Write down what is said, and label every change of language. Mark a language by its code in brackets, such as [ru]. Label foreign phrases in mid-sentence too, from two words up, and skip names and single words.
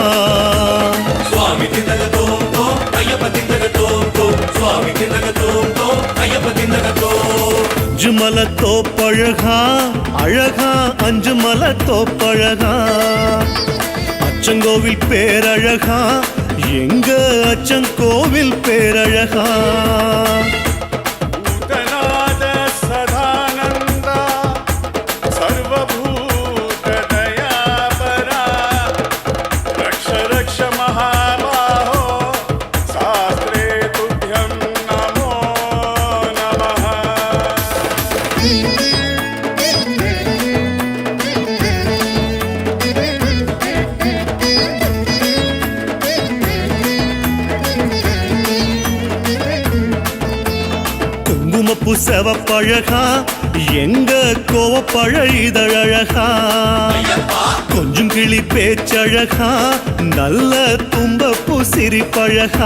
[ta] சுவாமி திந்தக தோம் தோம் ஐயப்ப திந்தக தோம் தோம் சுவாமி திந்தக தோம் தோம் ஐயப்ப திந்தக தோம். அஞ்சுமல தோப்பழகா அழகா அஞ்சுமல தோப்பழகா அச்சங்கோவில் பேரழகா எங்க அச்சங்கோவில் பேரழகா. [sa] भूतनाद सदानंद सर्वभूत दयापरा रक्ष रक्ष महाबाहो शास्त्रे तुभ्यं नमो नमः. [ta] குங்குமப்பு செவப்பழகா எங்க கோவப்பழ இதழழகா கொஞ்சம் கிளி பேச்சழகா நல்ல தும்பப்பு சிரிப்பழகா.